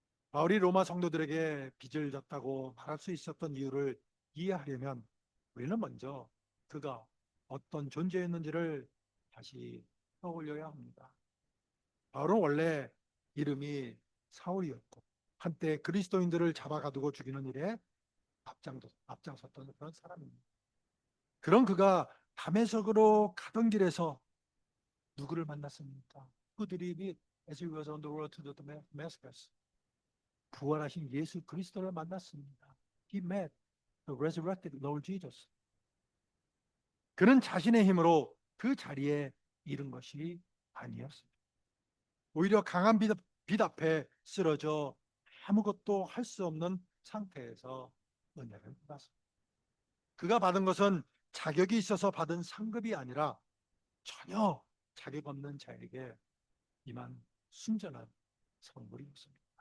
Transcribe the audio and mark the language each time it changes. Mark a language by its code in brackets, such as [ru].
[ko] 바울이 로마 성도들에게 빚을 졌다고 말할 수 있었던 이유를 이해하려면 우리는 먼저 그가 어떤 존재였는지를 다시 떠올려야 합니다. 바울은 원래 이름이 사울이었고 한때 그리스도인들을 잡아가두고 죽이는 일에 앞장섰던 그런 사람입니다. 그런 그가 다메섹으로 가던 길에서 누구를 만났습니까? 그들이 [en] as he was on the road to the Damascus, [ko] 부활하신 예수 그리스도를 만났습니다. [en] He met the resurrected Lord Jesus. [ko] 그는 자신의 힘으로 그 자리에 이른 것이 아니었습니다. 오히려 강한 빛 앞에 쓰러져 아무것도 할 수 없는 상태에서 은혜를 받았습니다. 그가 받은 것은 자격이 있어서 받은 상급이 아니라 전혀 자격 없는 자에게 임한 순전한 선물이었습니다.